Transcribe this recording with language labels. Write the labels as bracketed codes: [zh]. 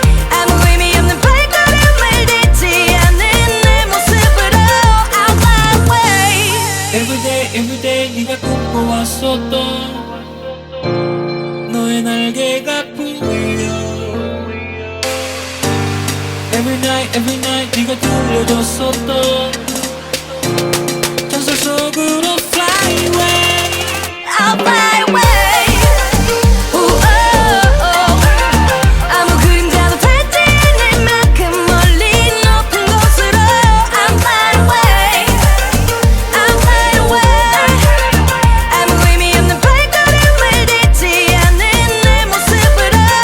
[ko] 아무 의미 없는 발걸음을 딛지 않는 내 모습으로. [en] I'll fly away. Everyday [ko] 네가 꿈꿔왔었던 너의 날개가 풀려. [en] Every night [ko] 네가 들려줬었던 전설 속으로 [en] fly away. I'll fly away. 우오오. [ko] 아무 그림자도 탈지 내만큼 멀리 높은 곳으로. [en] I'm fly away. I'm fly away. [ko] 아무 의미 없는 발걸음을 딛지 않는 내 모습으로.